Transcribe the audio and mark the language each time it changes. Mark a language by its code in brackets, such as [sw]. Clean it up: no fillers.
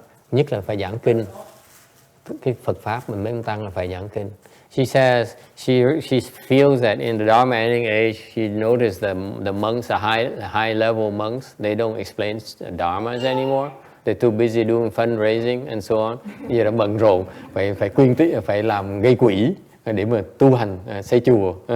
[vi] Nhất là phải giảng kinh. Cái Phật pháp mình mấy ông Tăng là phải giảng kinh. [en] She says she feels that in the Dharma ending age, she noticed the monks are high level monks. They don't explain dharmas anymore. They're too busy doing fundraising and so on. [vi] Giờ đã bận rộn, phải quyên tích, phải làm gây quỹ để mà tu hành, xây chùa.